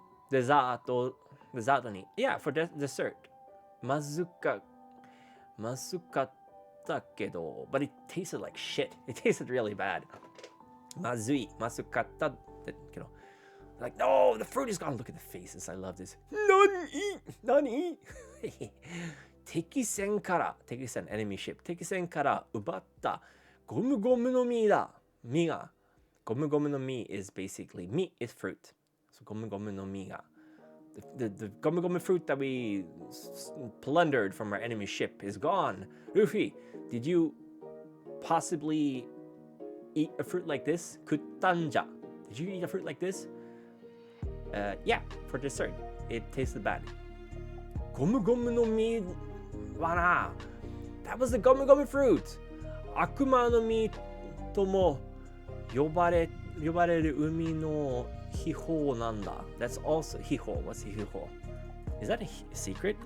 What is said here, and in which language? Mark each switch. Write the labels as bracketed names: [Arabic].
[Japanese] デザートに [English] Yeah, for dessert [Japanese] まずかったけど [English] But it tasted like shit It tasted really bad [Japanese] まずかったってけど [English] Like, no, the fruit is gone. Look at the faces. I love this. 何敵戦 enemy ship. [Japanese] 敵戦から奪ったゴムゴムの実だ。実が。 [English] ゴムゴムの実 is basically, 実 is fruit. [Japanese] So ゴムゴムの実が。 [English] The ゴムゴム fruit that we plundered from our enemy ship is gone. Luffy, did you possibly eat a fruit like this? [Japanese] 食ったんじゃ. [English] Did you eat a fruit like this? Yeah, for dessert. It tasted bad. [Japanese] ゴムゴムの実はな [English] That was the ゴムゴム fruit. [Japanese] 悪魔の実とも呼ばれる海の秘宝なんだ [English] That's also 秘宝 What's 秘宝 Is that a secret?